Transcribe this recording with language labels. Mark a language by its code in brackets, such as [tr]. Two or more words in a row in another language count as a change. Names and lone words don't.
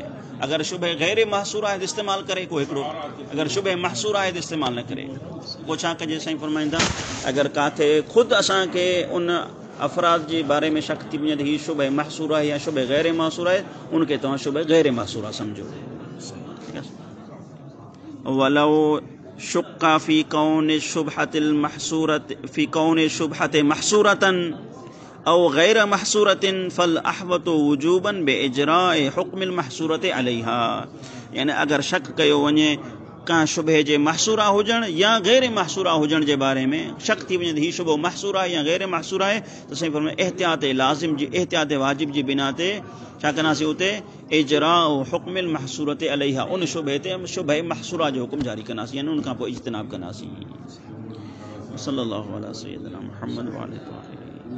[sd] अगर शुबह गैर महसूर आहे तो इस्तेमाल करे को हिकिड़ो, अगर शुबह महसूर आहे तो इस्तेमाल न करे। पोइ छा कजे साईं फरमाईंदा, अगर काथे ख़ुदि असांखे उन अफ़राद जे बारे में शक थी वञे त हीअ शुबह महसूर आहे या शुबह गैर महसूर आहे, उनखे तव्हां शुबह गैर महसूर आहे सम्झो। [ar] ولو شك في كون الشبهة المحصورة في كون الشبهة محصورة أو غير محصورة فالأحوط وجوبا بإجراء حكم المحصورة عليها, [sd] यानी अगर शक कयो वञे का शुबह जे महसूरा हुजण या गैर महसूरा हुजण जे बारे में शक थी वञे त हीअ शुबह महसूर आहे या गैर महसूर आहे, त साईं फरमाए एहतियात लाज़िम जी एहतियात वाजिब जी बिना ते छा कंदासीं, उते [ar] إجراء حكم المحصورة عليها, [sd] उन शुबह ते शुबह महसूरा जो हुकुम जारी कंदासीं, यानी उन खां पोइ इज्तिनाब कंदासीं। [ar] صلى الله على سيدنا محمد وآله.